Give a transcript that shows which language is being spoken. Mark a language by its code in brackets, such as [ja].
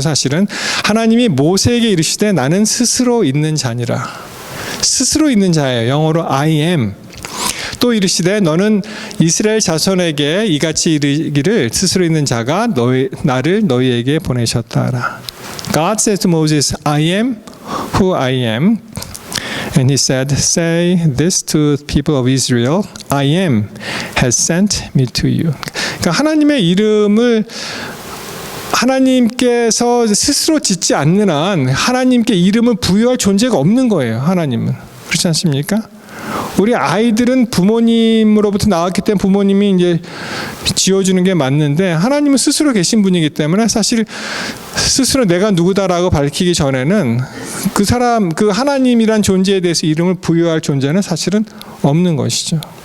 [ko] 사실은 하나님이 모세에게 이르시되 나는 스스로 있는 자니라. 스스로 있는 자예요. 영어로 [en] I am. [ko] 또 이르시되 너는 이스라엘 자손에게 이같이 이르기를 스스로 있는 자가 나를 너희에게 보내셨다라. [en] God said to Moses, I am who I am. And he said, say this to the people of Israel, I am has sent me to you. [ko] 그러니까 하나님의 이름을 하나님께서 스스로 짓지 않는 한 하나님께 이름을 부여할 존재가 없는 거예요. 하나님은. 그렇지 않습니까? 우리 아이들은 부모님으로부터 나왔기 때문에 부모님이 이제 지어주는 게 맞는데, 하나님은 스스로 계신 분이기 때문에 사실 스스로 내가 누구다라고 밝히기 전에는 그 사람, 그 하나님이란 존재에 대해서 이름을 부여할 존재는 사실은 없는 것이죠.